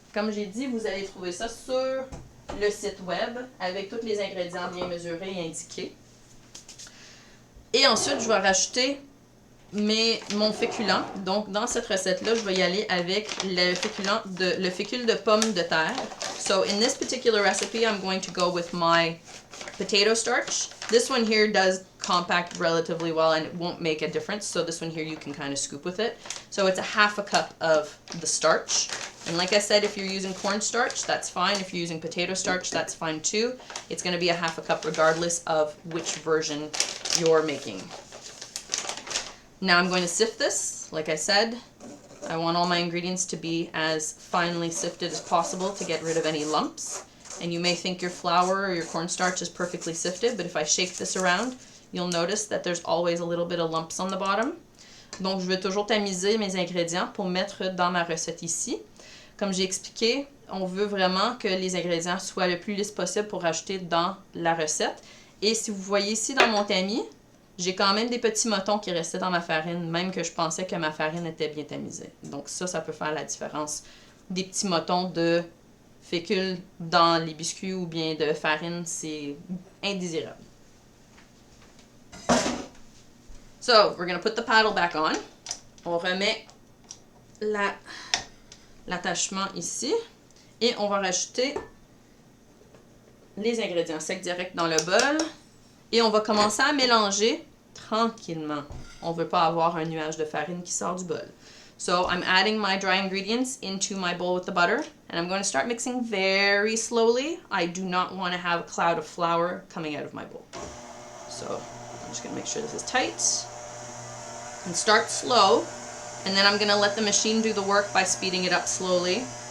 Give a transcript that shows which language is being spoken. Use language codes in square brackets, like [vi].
[fr] Comme j'ai dit, vous allez trouver ça sur le site web avec tous les ingrédients bien mesurés et indiqués. Et ensuite, je vais rajouter mon féculent. Donc, dans cette recette-là, je vais y aller avec le fécule de pomme de terre. [en] So, in this particular recipe, I'm going to go with my potato starch. This one here does compact relatively well and it won't make a difference. So this one here you can kind of scoop with it. So it's a 1/2 cup of the starch. And like I said, if you're using cornstarch, that's fine. If you're using potato starch, that's fine too. It's going to be a 1/2 cup regardless of which version you're making. Now I'm going to sift this. Like I said, I want all my ingredients to be as finely sifted as possible to get rid of any lumps. And you may think your flour or your cornstarch is perfectly sifted, but if I shake this around, you'll notice that there's always a little bit of lumps on the bottom. [fr] Donc, je vais toujours tamiser mes ingrédients pour mettre dans ma recette ici. Comme j'ai expliqué, on veut vraiment que les ingrédients soient le plus lisse possible pour rajouter dans la recette. Et si vous voyez ici dans mon tamis, j'ai quand même des petits motons qui restaient dans ma farine, même que je pensais que ma farine était bien tamisée. Donc ça peut faire la différence. Des petits motons de fécule dans les biscuits ou bien de farine, c'est indésirable. [en] So, we're going to put the paddle back on. [fr] On remet l'attachement ici. Et on va rajouter les ingrédients secs direct dans le bol. Et on va commencer à mélanger tranquillement. On ne veut pas avoir un nuage de farine qui sort du bol. [en] So I'm adding my dry ingredients into my bowl with the butter. And I'm going to start mixing very slowly. I do not want to have a cloud of flour coming out of my bowl. So I'm just going to make sure this is tight. And start slow. And then I'm going to let the machine do the work by speeding it up slowly.